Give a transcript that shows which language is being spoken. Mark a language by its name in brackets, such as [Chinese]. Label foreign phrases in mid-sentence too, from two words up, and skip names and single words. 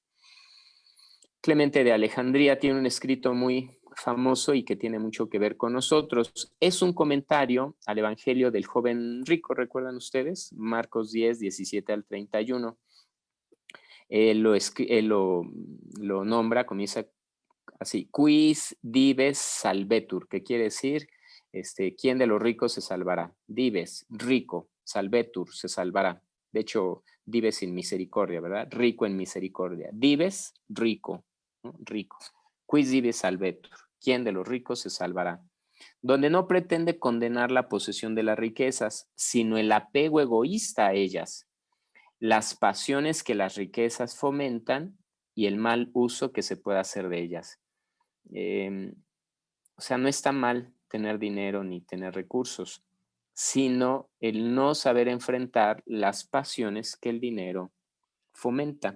[Spanish] Clemente de Alejandría tiene un escrito muy famoso y que tiene mucho que ver con nosotros. Es un comentario al Evangelio del joven rico, ¿recuerdan ustedes? Marcos 10, 17 al 31. Él lo nombra, comienza así, [Latin] quis dives salvetur, [Spanish] que quiere decir, ¿quién de los ricos se salvará? Dives, rico, salvetur, se salvará. De hecho, dives sin misericordia, ¿verdad? Rico en misericordia. Dives, rico, ¿no? Rico. [Latin] Quis dives salvetur, [Spanish] ¿quién de los ricos se salvará? Donde no pretende condenar la posesión de las riquezas, sino el apego egoísta a ellas, las pasiones que las riquezas fomentan y el mal uso que se puede hacer de ellas. Eh, o sea, no está mal tener dinero ni tener recursos, sino el no saber enfrentar las pasiones que el dinero fomenta.